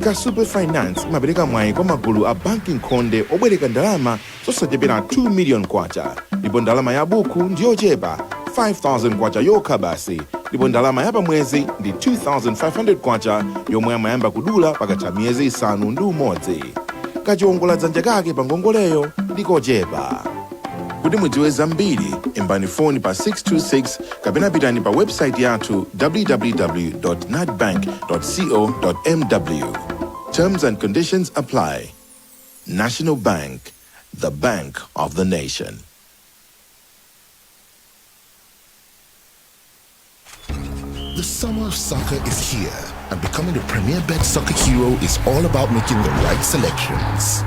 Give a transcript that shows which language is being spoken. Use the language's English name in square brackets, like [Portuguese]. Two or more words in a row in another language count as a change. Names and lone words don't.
[Nyanja] ka superfinance imapereka mwayi kwa magulu a banki nkhonde obwereka ndalama zosachepera 2 million kwacha, ndipo ndalama ya buku ndiyochepa 5,000 kwacha yokha basi, ndipo ndalama ya pamwezi ndi 2,500 kwacha yomwe amayamba kudula pakatha miyezi isanu ndi umodzi. Kachiwongola dzanja kake pa ngongoleyo ndikochepa. Kuti mudziwe zambiri, imbani foni pa 626 kapena pitani pa website yathu www.nadbank.co.mw. [English] Terms and conditions apply. National Bank, the bank of the nation. The summer of soccer is here, and becoming the premier bet soccer hero is all about making the right selections.